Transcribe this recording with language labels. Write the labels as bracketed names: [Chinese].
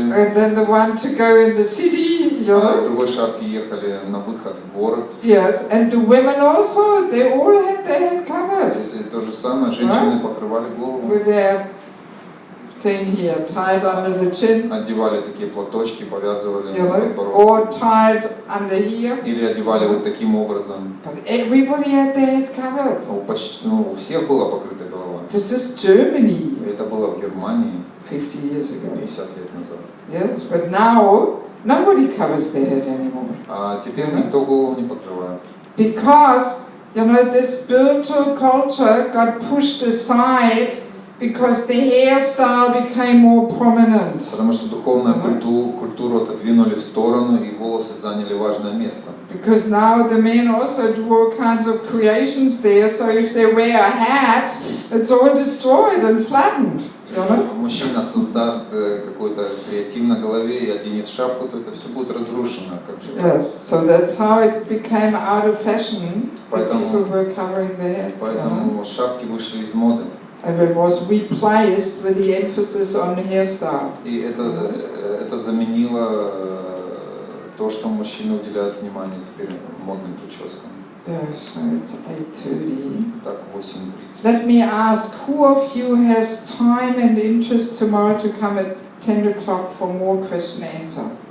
[English] And then the one to go in the city, you know. [Russian] В другой шапке ехали на выход в город. [English] Yes, and the women also, they all had their head covered. [Russian] И то же самое, женщины покрывали голову. [English] With their thing here, tied under the chin. [Russian] Одевали такие платочки, повязывали [English] You [Russian] подбородок. [English] or tied under here. [Russian] Или одевали вот таким образом. [English] But everybody had their head covered. [Russian] У всех была покрыта голова. [English] This is Germany. [Russian] Это было в Германии [English] 50 years ago. [Russian] 50 лет назад. [English] Yes, but now nobody covers their head anymore. [Russian] А теперь никто голову не покрывает. [English] Because, you know, this spiritual culture got pushed aside because the hairstyle became more prominent. [Russian] Потому что духовную культуру отодвинули в сторону, и волосы заняли важное место. [English] Because now the men also do all kinds of creations there, so if they wear a hat, it's all destroyed and flattened. [Russian] Мужчина создаст какой-то креатив на голове и оденет шапку, то это все будет разрушено. [English] Yes, so that's how it became out of fashion that people were covering their head. [Russian] Поэтому шапки вышли из моды. [English] And it was replaced with the emphasis on hairstyle. [Russian] И это заменило то, что мужчины уделяют внимание теперь модным прическам. [English] Yes, so it's 8:30. [Russian] Так, 8:30. [English] Let me ask, who of you has time and interest tomorrow to come at 10 o'clock for more question and answer?